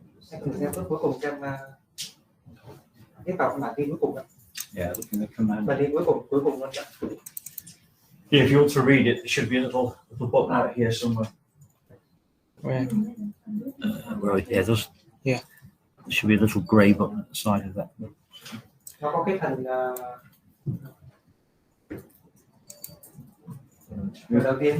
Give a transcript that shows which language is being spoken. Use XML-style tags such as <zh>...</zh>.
<vi>Anh thử xem bước cuối cùng xem tiếp vào bản tin cuối cùng.</vi> <en>Yeah, looking at the command.</en> <vi>Bản tin cuối cùng luôn.</vi> <en>Yeah, if you want to read it, there should be a little button out here somewhere. Where? Right, yeah, there's. Yeah. There should be a little grey button at the side of that.</en> <vi>Nó có cái phần người đầu tiên</vi>